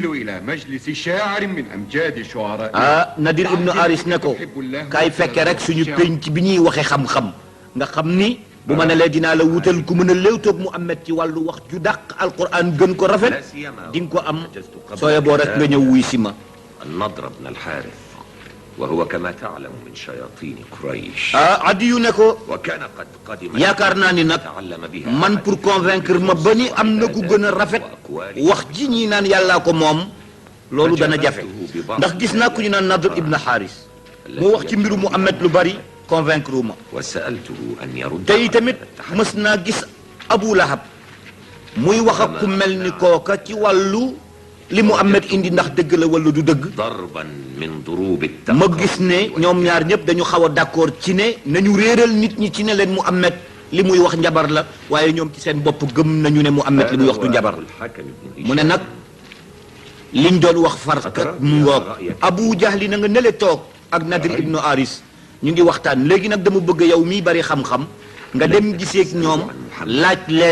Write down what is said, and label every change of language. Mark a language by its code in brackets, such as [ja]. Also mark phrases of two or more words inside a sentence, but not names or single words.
[wo] Nadir ibnu Aris ne ko kaay fekke rek suñu penc bi ñuy waxe xam-xam nga xam ni bu ma ne lee dinaa la wutal ku mën a léewtoog Muhammad ci wàllu wax ju dàq alquran gën ko rafet di nga ko am sooye boo rek nga ñëw wuy si ma. [ar] النضر بن الحارث وهو كما تعلم من شياطين قريش. [wo] Adi yu ne ko [ar] وكان قد قدم [wo] yaakaar naa ni nag man [fr] pour convaincre [wo] ma ba ni am na ku gën a rafet wax ji ñi naan yàllaa ko moom loolu dana jafe ndax gis naa ku ñu naan Nadr ibn Haris mu wax ci mbiru Muhammad lu bari convaincre ma. [ar] وسألته أن يرد. [wo] tey tamit mës naa gis Abu Lahab muy wax ak ku mel ni kooka ci wàllu li Muhammad indi ndax dëgg la wala du dëgg. [ar] ضربا من ضروب [wo] ma gis ne ñoom ñaar ñëpp dañu xaw a d'accord ci ne nañu réeral nit ñi ci ne leen Muhammad li muy wax njabar la waaye ñoom ci seen bopp gëm nañu ne Muhammad li muy wax du njabar mu ne nag liñ doon wax farkat mu ngoog Abu Jahli na nga nele toog ak Nadir ibnu Aris ñu ngi waxtaan léegi nag dama bëgg yow miy bari xam-xam nga dem giseeg ñoom laaj leen